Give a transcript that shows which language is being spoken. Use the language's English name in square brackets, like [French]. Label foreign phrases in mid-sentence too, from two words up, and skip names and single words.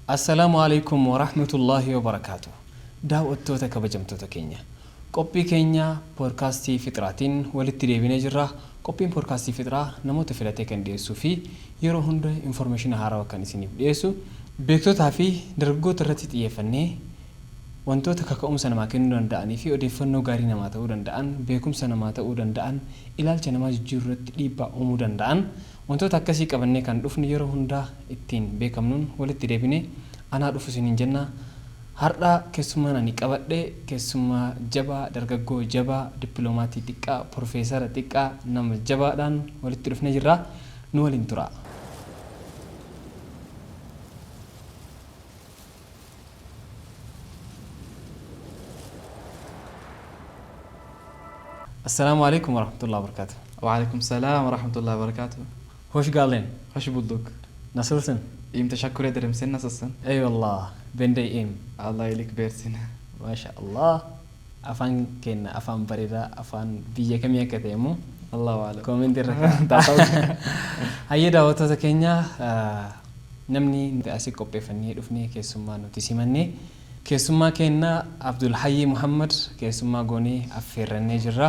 [Arabic] السلام عليكم ورحمة الله وبركاته. [Oromo] Daawwattoota kabajamtoota keenya. Qophii keenya podcastii Fitraatiin walitti deebinee jirra. Qophiin podcastii Fitraa namoota filatee kan dhiyeessuu fi yeroo hunda information haarawaa kan isiniif dhiyeessu beektotaa fi dargaggoota irratti xiyyeeffannee wantoota kaka'umsa namaa kennuu danda'anii fi odeeffannoo gaarii namaa ta'uu danda'an, beekumsa namaa ta'uu danda'an, ilaalcha namaa jijjiiruu irratti dhiibbaa uumuu danda'an wantoota akkasii qabannee kan dhufnu yeroo hundaa ittiin beekamnuun walitti deebinee anaa dhufu isiniin jenna. Har'a keessummaan ani qabadhe keessummaa jabaa, dargaggoo jabaa, dippiloomatii xiqqaa, profeesara xiqqaa nama jabaadhaan walitti dhufnee jirra. Nu waliin tura. [Arabic] السلام عليكم ورحمة الله وبركاته. وعليكم السلام ورحمة الله وبركاته. [Turkish] hoş geldin. Hoş bulduk. Nasılsın? İyiyim, teşekkür ederim. Sen nasılsın? Eyvallah. Ben de iyiyim. Allah iyilik versin. Maşallah. [Oromo] Afaan kenna, afaan bareeda, afaan biyya kamii akka ta'e immoo [Arabic] الله أعلم. [Oromo] koomenti irra taa'u. Hayyee daawwattoota keenya namni asii qopheeffannee dhufnee keessummaa nuti simannee keessummaa keenya Abdul Hayyi Muhammad keessummaa goonee affeerrannee jirra.